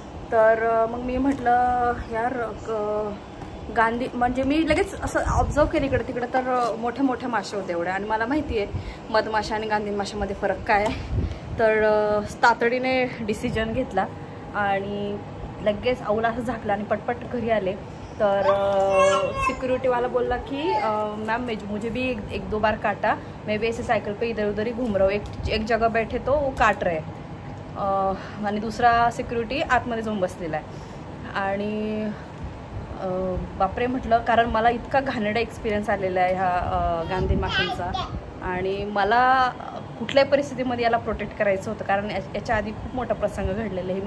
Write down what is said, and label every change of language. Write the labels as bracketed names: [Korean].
[Marathi] तर मग मी म्हटलं यार गांधी, म्हणजे मी लगेच असं ऑब्झर्व केलं इकडे तिकडे, तर मोठ्या मोठ्या मासे होते एवढ्या. आणि मला माहिती आहे मधमाशा आणि गांधीन माशामध्ये फरक काय आहे. तर तातडीने डिसिजन घेतला आणि लगेच अवला असं झाकला आणि पटपट घरी आले. तर सिक्योरिटीवाला बोलला कि [Hindi] मैम मुझे भी एक दो बार काटा, मैं भी ऐसे साइकिल पे इधर उधर ही घूम रहा हूँ, एक जगह बैठे तो वो काट रहे. [Marathi] आणि दुसरा सिक्युरिटी आतमध्ये जाऊन बसलेला आहे. आणि बापरे म्हटलं, कारण मला इतका घाणेरडा एक्सपिरियन्स आलेला आहे ह्या गांधीन माशांचा, आणि मला कुठल्याही परिस्थितीमध्ये याला प्रोटेक्ट करायचं होतं, कारण याच्या आधी खूप मोठा प्रसंग घडलेला आहे.